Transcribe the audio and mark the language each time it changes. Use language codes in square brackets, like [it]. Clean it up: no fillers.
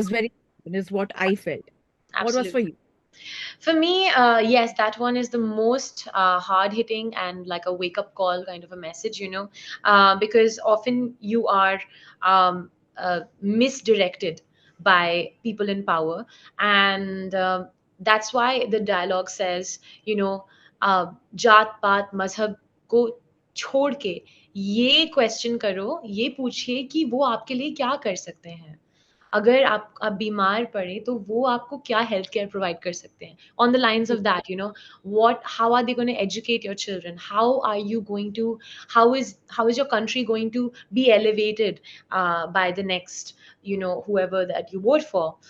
[en] was very is what I felt. What was for absolutely. you? For me, yes, that one is the most hard hitting and like a wake up call kind of a message, because often you are misdirected by people in power. And that's why the dialogue says, [hi] जात पात मजहब को छोड़ के ये question करो, ये पूछिए कि वो आपके लिए क्या कर सकते हैं। अगर आप बीमार पड़े तो वो आपको क्या हेल्थ केयर प्रोवाइड कर सकते हैं, [en] On the lines of that, what how are they going to educate your children, how are you going to how is your country going to be elevated by the next, whoever that you vote for.